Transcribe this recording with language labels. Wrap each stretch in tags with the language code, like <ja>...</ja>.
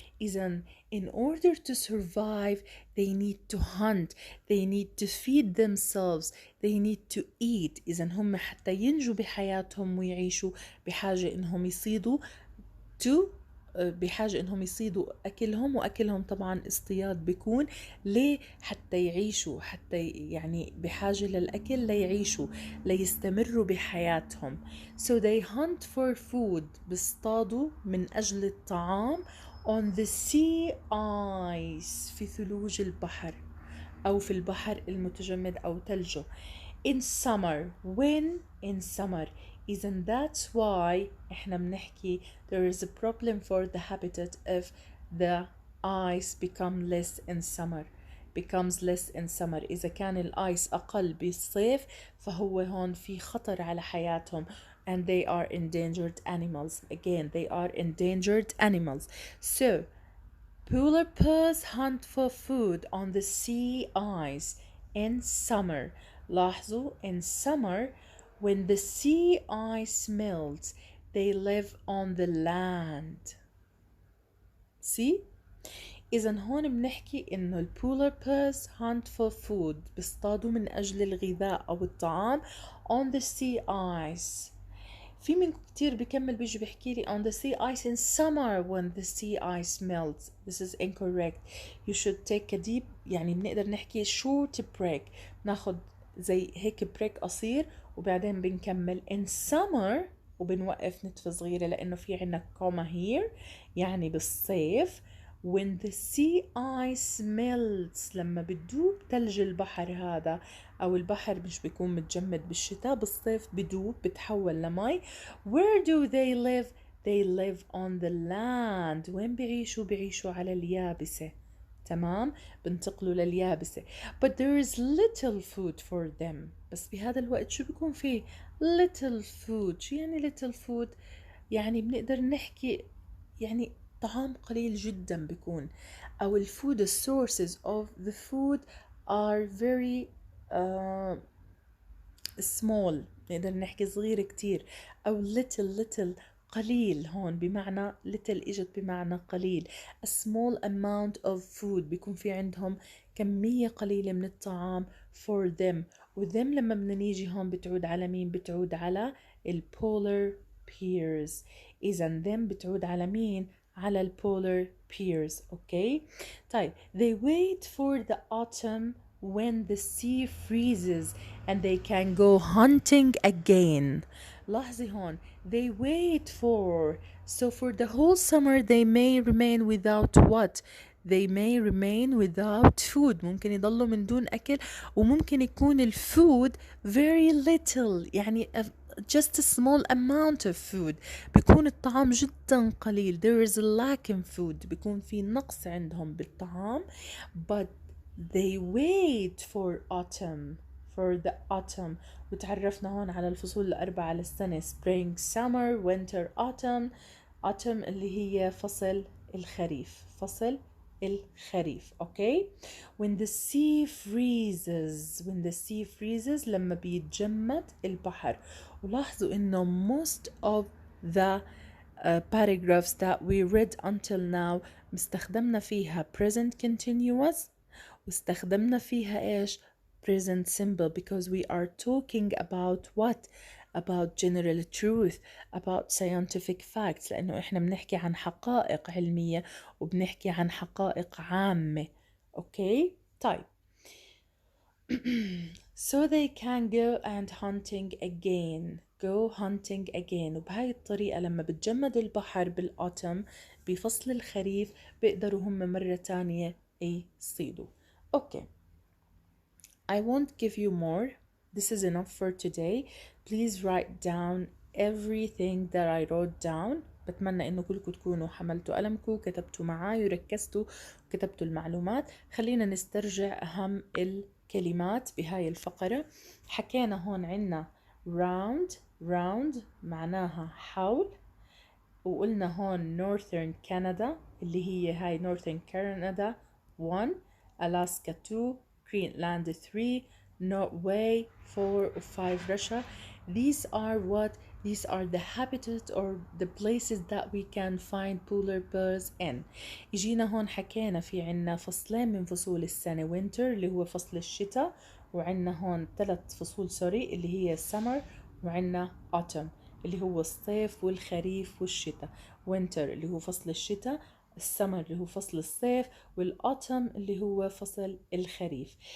<en>إذا in order to survive they need to hunt, they need to feed themselves, they need to eat.</en> <ar>إذا هم حتى ينجوا بحياتهم ويعيشوا بحاجة إنهم يصيدوا to بحاجة انهم يصيدوا اكلهم، واكلهم طبعا اصطياد بيكون ليه؟ حتى يعيشوا، حتى يعني بحاجة للاكل ليعيشوا، ليستمروا بحياتهم.</ar> <en>So they hunt for food،</en> <ar>بيصطادوا من اجل الطعام</ar> <en>on the sea ice،</en> <ar>في ثلوج البحر أو في البحر المتجمد أو ثلجه.</ar> <en>In summer، when in summer. إذن that's why</en> <ar>إحنا بنحكي</ar> <en>there is a problem for the habitat if the ice become less in summer. becomes less in summer.</en> <ar>إذا كان الآيس أقل بالصيف فهو هون في خطر على حياتهم.</ar> <en>And they are endangered animals. Again, they are endangered animals. So polar bears hunt for food on the sea ice in summer. لاحظوا in summer when the sea ice melts they live on the land. See?</en> <ar>إذا هون بنحكي إنه البولار</ar> <en>bears hunt for food،</en> <ar>بيصطادوا من أجل الغذاء أو الطعام</ar> <en>on the sea ice.</en> <ar>في منكم كتير بكمل بيجي بيحكي لي</ar> <en>on the sea ice in summer when the sea ice melts. This is incorrect. You should take a deep،</en> <ar>يعني بنقدر نحكي</ar> <en>short break،</en> <ar>ناخد زي هيك بريك قصير وبعدين بنكمل</ar> <en>in summer،</en> <ar>وبنوقف نتفة صغيرة لأنه في عنا كوما here، يعني بالصيف.</ar> <en>when the sea ice melts،</en> <ar>لما بدوب تلج البحر هذا، أو البحر مش بيكون متجمد بالشتاء، بالصيف بدوب بتحول لمي.</ar> <en>where do they live؟ they live on the land.</en> <ar>وين بيعيشوا؟ بيعيشوا على اليابسة. تمام، بنتقلوا لليابسة.</ar> <en>but there is little food for them.</en> <ar>بس بهذا الوقت شو بيكون فيه؟</ar> <en>little food.</en> <ar>شو يعني little food؟ يعني بنقدر نحكي يعني طعام قليل جدا بيكون، أو الفود</ar> <en>sources of the food are very small،</en> <ar>نقدر نحكي صغير كتير، أو little قليل. هون بمعنى little إجت بمعنى قليل.</ar> <en>a small amount of food،</en> <ar>بيكون في عندهم كمية قليلة من الطعام</ar> <en>for them.</en> <ar>و them لما بدنا نيجي هون بتعود على مين؟ بتعود على البولار bears. إذا them بتعود على مين؟ على البولار bears.</ar> <en>Okay طيب they wait for the autumn when the sea freezes and they can go hunting again.</en> <ar>لاحظي هون</ar> <en>they wait for، so for the whole summer they may remain without what؟ they may remain without food.</en> <ar>ممكن يضلوا من دون أكل، وممكن يكون الفود</ar> <en>very little،</en> <ar>يعني</ar> <en>just a small amount of food.</en> <ar>بيكون الطعام جدا قليل.</ar> <en>there is a lack in food،</en> <ar>بيكون في نقص عندهم بالطعام.</ar> <en>but they wait for autumn، for the autumn.</en> <ar>وتعرفنا هون على الفصول الأربعة للسنة</ar> <en>spring summer winter autumn.</en> <ar>autumn اللي هي فصل الخريف، فصل الخريف.</ar> <en>okay when the sea freezes، when the sea freezes</en> <ar>لما بيتجمد البحر. ولاحظوا انه</ar> <en>most of the paragraphs that we read until now</en> <ar>استخدمنا فيها</ar> <en>present continuous،</en> <ar>واستخدمنا فيها ايش؟</ar> <en>present simple because we are talking about what؟ about general truth، about scientific facts،</en> <ar>لأنه إحنا بنحكي عن حقائق علمية وبنحكي عن حقائق عامة.</ar> <en>Okay طيب so they can go and hunting again. go hunting again.</en> <ar>وبهاي الطريقة لما بتجمد البحر بالأوتم بفصل الخريف بيقدروا هم مرة تانية يصيدوا.</ar> <en>Okay, I won't give you more. This is enough for today. Please write down everything that I wrote down.</en> <ar>بتمنى انه كلكم تكونوا حملتوا قلمكم، كتبتوا معاي وركزتوا وكتبتوا المعلومات. خلينا نسترجع اهم الكلمات بهاي الفقرة. حكينا هون عنا round، round معناها حول. وقلنا هون northern Canada اللي هي هاي northern Canada 1، Alaska 2، Greenland 3، Norway 4 و 5 Russia.</ar> <en>These are what? These are the habitat or the places that we can find polar bears in.</en> <ar>اجينا هون حكينا في عنا فصلين من فصول السنة winter اللي هو فصل الشتاء، وعنا هون 3 فصول سوري اللي هي summer، وعنا autumn. اللي هو الصيف والخريف والشتاء. winter اللي هو فصل الشتاء، السمر اللي هو فصل الصيف، والautumn اللي هو فصل الخريف.</ar>